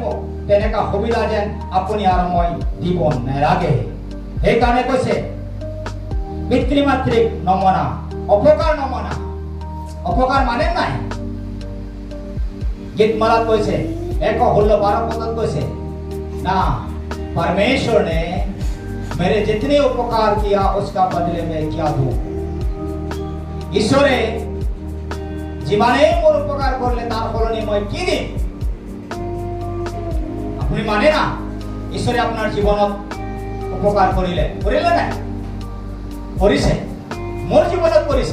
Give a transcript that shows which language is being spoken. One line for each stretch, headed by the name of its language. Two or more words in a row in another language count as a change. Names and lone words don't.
Assamese: তেনেকুৱা সুবিধা যেন আপুনি আৰু মই দিব নালাগে। সেইকাৰণে কৈছে পিতৃ মাতৃক নমনা, অপকাৰ নমনা। অপকাৰ মানে নাই।
Hindi: गीतमाला কৈছে 1:16-12 पद কৈছে ना परमेश्वर ने मेरे जितने उपकार किया उसका बदले में क्या दूं।
Assamese: ईश्वरे যিমানে মোৰ উপকাৰ কৰিলে তাৰ ফলনি মই কি দিম? আপুনি মানে না ঈশ্বৰে আপোনাৰ জীৱনত উপকাৰ কৰিলে নাই? কৰিছে, মোৰ জীৱনত কৰিছে।